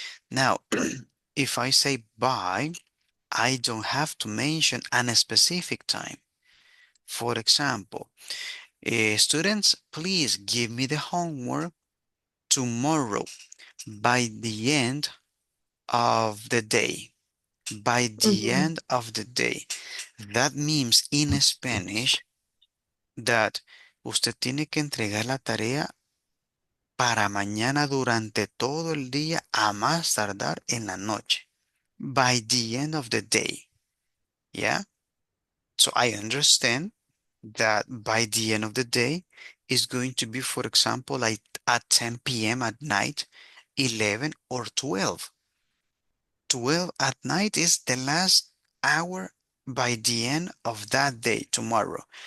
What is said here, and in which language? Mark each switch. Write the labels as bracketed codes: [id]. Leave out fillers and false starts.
[en] Now, if I say by, I don't have to mention a specific time. For example, students, please give me the homework tomorrow by the end of the day. By the Mhm. end of the day. That means in Spanish that [es] usted tiene que entregar la tarea para mañana durante todo el día a más tardar en la noche. [en] By the end of the day. Yeah. So I understand that by the end of the day is going to be, for example, like at 10 p.m. at night, 11 or 12. 12 at night is the last hour by the end of that day, tomorrow.